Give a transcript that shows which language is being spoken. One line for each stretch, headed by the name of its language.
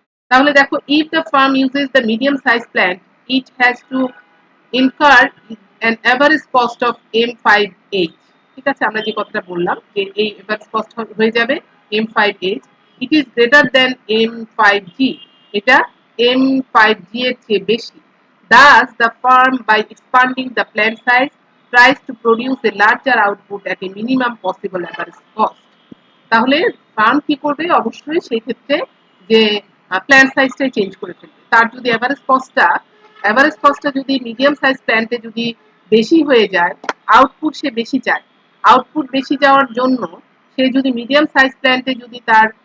Bangla: তাহলে দেখো
English: if the farm uses the medium size plant it has to incur an average cost of M5H।
Bangla: ঠিক আছে, আমরা যে কথাটা বললাম যে এই এভারেজ কস্ট হয়ে যাবে M5H,
English: it is greater than M5G,
Bangla: এটা M5G এর চেয়ে বেশি।
English: Thus the farm by expanding the plant size tries to produce a larger output at a minimum possible average cost।
Bangla: তাহলে ফার্ম কি করবে, অবশ্যই সেই ক্ষেত্রে যে প্ল্যান্ট সাইজটাই চেঞ্জ করে ফেলবে। তার যদি এভারেজ কস্টটা যদি মিডিয়াম সাইজ প্ল্যান্টে যদি বেশি হয়ে যায়, আউটপুট সে বেশি চায়, আউটপুট বেশি যাওয়ার জন্য সে যদি মিডিয়াম সাইজ প্ল্যান্টে যদি তার